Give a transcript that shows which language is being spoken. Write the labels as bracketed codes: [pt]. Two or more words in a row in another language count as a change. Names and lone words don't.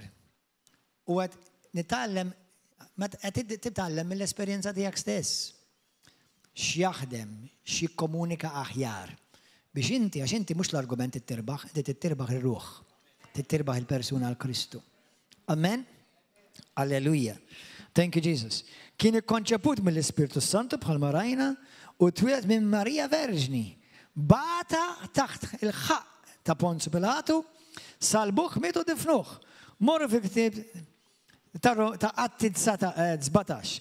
[mt] U qed nitgħallem qed titgħallem mill-esperjenza tiegħek stess. X'jaħdem, x'jikkomunika aħjar. Biex inti, għax inti mhux l-argument tittirbaħ, inti tittirbaħ ir-ruħ. Tittirbaħ il-persuna għall-Kristu. Amen? Alleluja. [en] Thank you, Jesus. [mt] Kien ikkonċeput mill-Ispirtu Santu bħalma rajna u twilet minn Marija Verġni. Bata taħt il-ħaq ta' Ponzu Pilatu, salbuħ mitu difnuħ. Morru fi ktib ta' Atti 17.